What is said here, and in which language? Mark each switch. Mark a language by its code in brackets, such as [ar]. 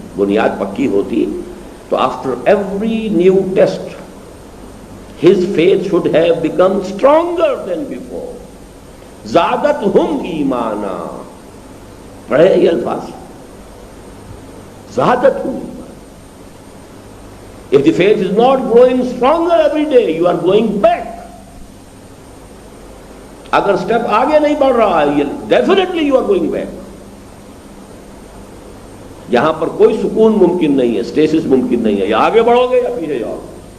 [ur] بنیاد پکی ہوتی تو [en] After every new test his faith should have become stronger than before. [ar] زادتہم ایمانا، [ur] پڑھے یہ الفاظ، [ar] زادتہم ایمانا. [en] If the faith is not growing stronger every day, you are going back. [ur] اگر step آگے نہیں بڑھ رہا ہے [en] Definitely you are going back. [ur] یہاں پر کوئی سکون ممکن نہیں ہے، اسٹیسس ممکن نہیں ہے، یا آگے بڑھو گے یا پیچھے جاؤ گے.